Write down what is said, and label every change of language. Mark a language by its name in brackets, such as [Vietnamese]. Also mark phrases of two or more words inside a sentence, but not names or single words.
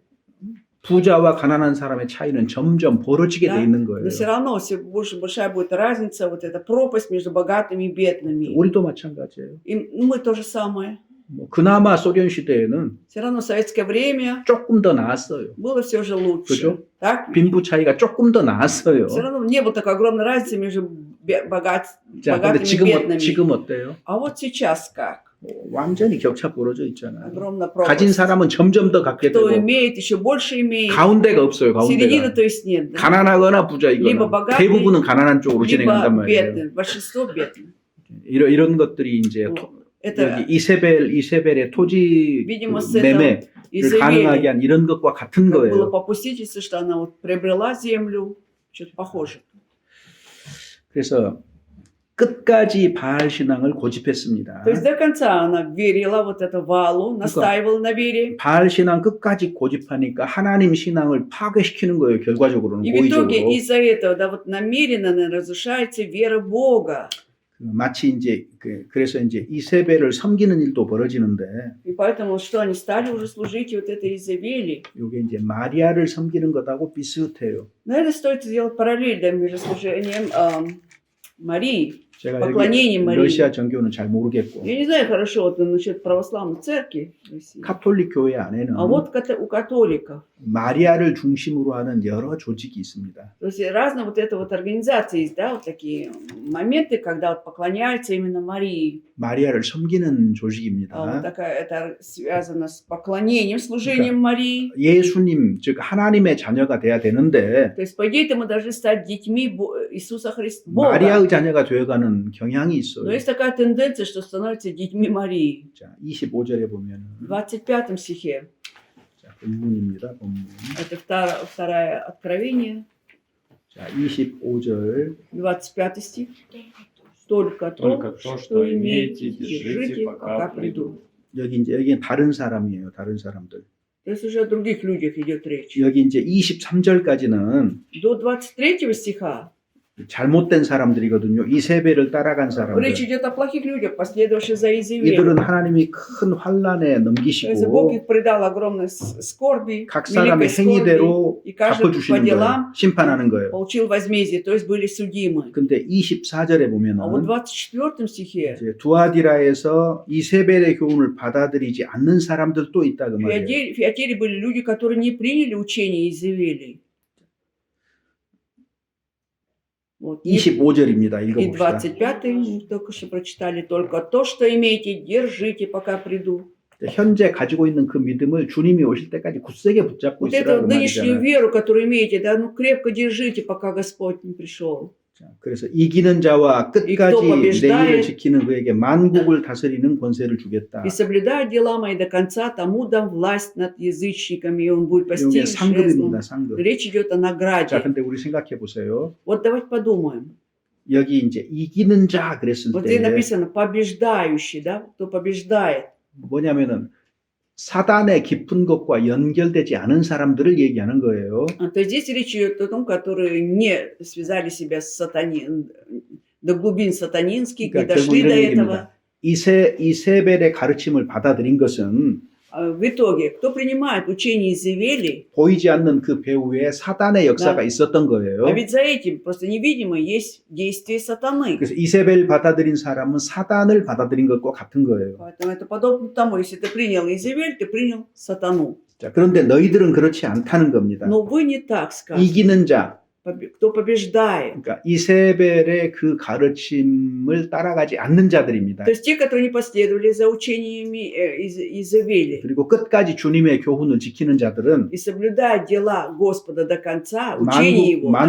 [Korean] 부자와 가난한 사람의 차이는 점점 벌어지게 돼 있는 거예요. [Russian] но все равно все больше большая будет разница, вот эта пропасть между богатыми и бедными. [Korean] 우리도 마찬가지예요. [Russian] И мы то же самое. [Korean] 뭐 그나마 소련 시대에는 [Russian] Все равно в советское время [Korean] 조금 더 나았어요. [Russian] было все же лучше. [Korean] 그죠? [Russian] Так? [Korean] 빈부 차이가 조금 더 나았어요. [Russian] Все равно не было такой огромной разницы между [Korean] 자, 근데 [Russian] богатыми и бедными. [Korean] 지금 어때요? [Russian] А вот сейчас как? [Korean] 완전히 격차 벌어져 있잖아요. [Russian] Огромная [Korean] 가진 [Russian] пропасть. [Korean] 사람은 점점 더 갖게 [Russian] Кто [Korean] 되고 [Russian] имеет, еще больше имеет. [Korean] 가운데가 없어요. [Russian] Середины, [Korean] 가운데가. [Russian] то есть нет. Да? [Korean] 가난하거나 [Russian] Либо [Korean] 부자이거나 [Russian] богатый, [Korean] 대부분은 가난한 쪽으로 진행한단 [Russian] Либо [Korean] 말이에요. [Russian] бедный. Большинство бедных. [Korean] 이런 것들이 이제 [Russian] Это [Korean] 여기 이세벨의 토지 [Russian] Видимо, с [Korean] 매매를 [Russian] этого [Korean] 가능하게 [Russian] Изавели [Korean] 한 이런 것과 같은 [Russian] как было [Korean] 거예요. [Russian] попустительство, что она вот приобрела землю. Что-то похоже. [Korean] 그래서 끝까지 바알 신앙을 고집했습니다. [Russian] То есть до конца она верила вот это Валу, настаивала на вере. [Korean] 바알 신앙 끝까지 고집하니까 하나님 신앙을 파괴시키는 거예요. 결과적으로는 [Russian] И в итоге [Korean] 고의적으로. [Russian] из-за этого, да, вот намеренно разрушается вера Бога. [Korean] 마치 이제 그래서 이제 이세벨을 섬기는 일도 벌어지는데 [Russian] И поэтому, что они стали уже служить вот этой Изавели. [Korean] 이게 이제 마리아를 섬기는 것하고 비슷해요. [Russian] Наверное, стоит сделать параллель да, между служением Марии, [Korean] 제가 [Russian] поклонением [Korean] 여기 [Russian] Марии. [Korean] 러시아 정교는 잘 모르겠고 [Russian] Я не знаю хорошо вот, насчет православной церкви в России. [Korean] 카톨릭 교회 안에는 [Russian] А вот у католиков. [Korean] 마리아를 중심으로 하는 여러 조직이 있습니다. [Russian] То есть разные вот это вот организации есть, да, вот такие моменты, когда вот поклоняются именно Марии. [Korean] 마리아를 섬기는 [Russian] Вот [Korean] 조직입니다. [Russian] такая, это связано с поклонением, служением Марии. [Korean] 예수님, 즉 하나님의 자녀가 돼야 되는데 [Russian] То есть, по идее, мы должны стать детьми Иисуса Христа, Бога. [Korean] 마리아의 자녀가 되어가는 경향이 [Russian] Но [Korean] 있어요. [Russian] есть такая тенденция, что становятся детьми Марии. [Korean] 자, 25절에 보면 [Russian] В 25 стихе, [Korean] 자, 본문입니다. 본문. [Russian] это второе Откровение, [Korean] 자, 25절 [Russian] 25 стих. Только Только то, то, что что имеете, имеете, держите, держите, пока пока приду. [Korean] 여기는 다른 사람이에요. 다른 사람들. [Russian] То есть уже о других людях идет речь. [Korean] 여기 이제 23절까지는 [Russian] До 23 стиха [Korean] 잘못된 사람들이거든요. 이세벨을 따라간 사람들. [Russian] речь идет о плохих людях, последовавших за Изавелью. [Korean] 이들은 하나님이 큰 환란에 [Russian] То есть Бог [Korean] 넘기시고 [Russian] их предал огромной скорби, [Korean] 각 사람의 [Russian] великой скорби, [Korean] 행위대로 [Russian] и каждый по [Korean] 갚아주시는 거예요. [Russian] делам [Korean] 심판하는 거예요. [Russian] получил возмездие, то есть были судимы. [Korean] 근데 24절에 [Russian] А вот [Korean] 보면은 [Russian] в 24 стихе [Korean] 이제 두아디라에서 이세벨의 교훈을 받아들이지 않는 사람들도 있다 그 [Russian] в [Korean] 말이에요. [Russian] Фиатире были люди, которые не приняли учение Изавелии. Вот. [Korean] 25절입니다. [Russian] И [Korean] 읽어봅시다. [Russian] 25 мы только что прочитали. Только то, что имеете, держите, пока приду. [Korean] 현재 가지고 있는 그 믿음을 주님이 오실 때까지 굳세게 붙잡고 [Russian] Вот [Korean] 있으라 [Russian] эту [Korean] 그 [Russian] нынешнюю [Korean] 말이잖아요. [Russian] веру, которую имеете, да, ну крепко держите, пока Господь не пришел. [Korean] 자, 그래서 이기는 자와 끝까지 [Russian] кто [Korean] 내 [Russian] побеждает, [Korean] 일을 지키는 그에게 만국을 다스리는 권세를 주겠다. [Russian] И соблюдая дела мои до конца, тому дам власть над язычниками, и он будет [Korean] 이게 [Russian] постиг [Korean] 상급입니다. [Russian] жезлом. [Korean] 상급. [Russian] Речь идет о [Korean] 자, [Russian] награде. [Korean] 근데 우리 생각해 보세요. [Russian] Вот давайте подумаем. [Korean] 여기 이제 이기는 자 그랬을 [Russian] Вот здесь [Korean] 때 [Russian] написано побеждающий, да, кто побеждает. [Korean] 뭐냐면은 사단의 깊은 것과 연결되지 않은 사람들을 얘기하는 거예요. [Russian] То есть здесь речь идет о том, которые не связали себя с до глубин сатанинских, не [Korean] 그러니까 결국 [Russian] дошли [Korean] 이런 [Russian] до [Korean] 얘기입니다. [Russian] этого. [Korean] 이세벨의 가르침을 받아들인 것은 [Russian] В итоге, кто принимает учение Изавели, [Korean] 보이지 않는 그 배후에 사단의 역사가 네. 있었던 거예요. [Russian] а ведь за этим просто невидимо есть действие сатаны. [Korean] 그래서 이세벨 받아들인 사람은 사단을 받아들인 것과 같은 거예요. [Russian] Поэтому это подобно тому, если ты принял Изавель, ты принял сатану. [Korean] 자, 그런데 너희들은 그렇지 않다는 겁니다. [Russian] Но вы не так сказано. [Korean] 이기는 자, [Russian] Кто побеждает. [Korean] 그러니까 이세벨의 그 가르침을 따라가지 않는 자들입니다. [Russian] То есть те, которые не последовали за учениями Изавели. [Korean] 그리고 끝까지 주님의 교훈을 지키는 자들은 [Russian] И соблюдая дела Господа до конца, учение Его, да,